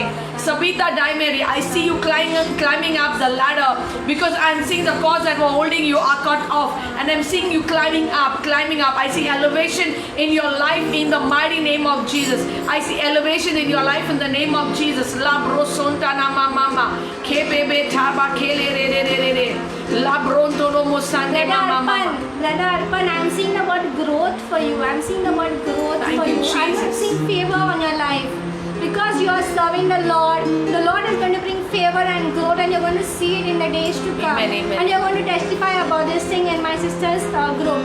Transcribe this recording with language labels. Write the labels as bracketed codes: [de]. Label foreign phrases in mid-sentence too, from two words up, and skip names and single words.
[en] Sabita Daimeri, I see you climbing up the ladder, because I'm seeing the cords that were holding you are cut off, and I'm seeing you climbing up. I see elevation in your life in the mighty name of Jesus. I see elevation in your life in the name of Jesus. La brosonta na mama kebebe taba kele re re re re la bronto no mosande mama. Brother Arpan, I'm seeing the word growth for you. I'm seeing the word growth Thank for you, you. I'm Jesus. seeing favor on your life. Because you are serving the Lord is going to bring favor and growth, and you're going to see it in the days to come. Amen, amen. And you're going to testify about this thing in my sister's growth.